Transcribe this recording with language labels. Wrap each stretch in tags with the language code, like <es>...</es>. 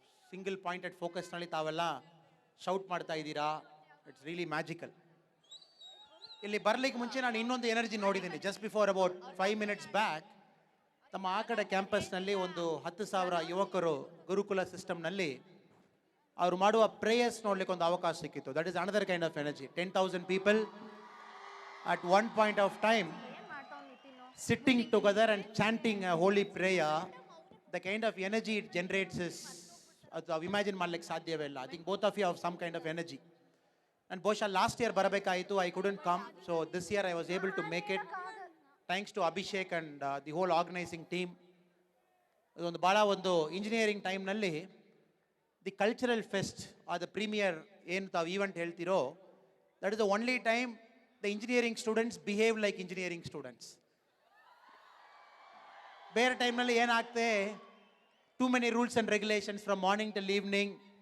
<kn>Single pointed ಫೋಕಸ್ನಲ್ಲಿ ತಾವೆಲ್ಲ shout ಮಾಡ್ತಾ ಇದ್ದೀರಾ.</kn> <en>It's really magical.</en> <kn>ಇಲ್ಲಿ ಬರಲಿಕ್ಕೆ ಮುಂಚೆ ನಾನು ಇನ್ನೊಂದು ಎನರ್ಜಿ ನೋಡಿದ್ದೀನಿ.</kn> <en>just before about 5 minutes back</en> <kn>ತಮ್ಮ ಆ ಕಡೆ ಕ್ಯಾಂಪಸ್ನಲ್ಲಿ ಒಂದು 10,000 ಯುವಕರು ಗುರುಕುಲ ಸಿಸ್ಟಮ್ನಲ್ಲಿ ಅವರು ಮಾಡುವ ಪ್ರೇಯರ್ಸ್ ನೋಡ್ಲಿಕ್ಕೆ ಒಂದು ಅವಕಾಶ ಸಿಕ್ಕಿತ್ತು.</kn> <en>That is another kind of energy. 10,000 people at one point of time sitting together and chanting a holy prayer. The kind of energy it generates is imagine</en> <kn>ಮಾಡ್ಲಿಕ್ಕೆ ಸಾಧ್ಯವೇ ಇಲ್ಲ.</kn> <en>I think both of you have some kind of energy. And</en> <kn>ಬಹುಶಃ</kn> <en>last year</en> <kn>ಬರಬೇಕಾಯಿತು,</kn> <en>I couldn't come. So this year I was able to make it thanks to Abhishek and the whole organizing team.</en> <kn>ಇದೊಂದು ಭಾಳ ಒಂದು</kn> <en>engineering ಟೈಮ್ನಲ್ಲಿ the cultural fest or the premier</en> <kn>ಏನು ತಾವು</kn> <en>event</en> <kn>ಹೇಳ್ತಿರೋ,</kn> <en>That is the only time the engineering students behave like engineering students.</en> <kn>ಬೇರೆ ಟೈಮ್ನಲ್ಲಿ ಏನಾಗ್ತದೆ,</kn> <en>Too many rules and regulations from morning till evening.</en>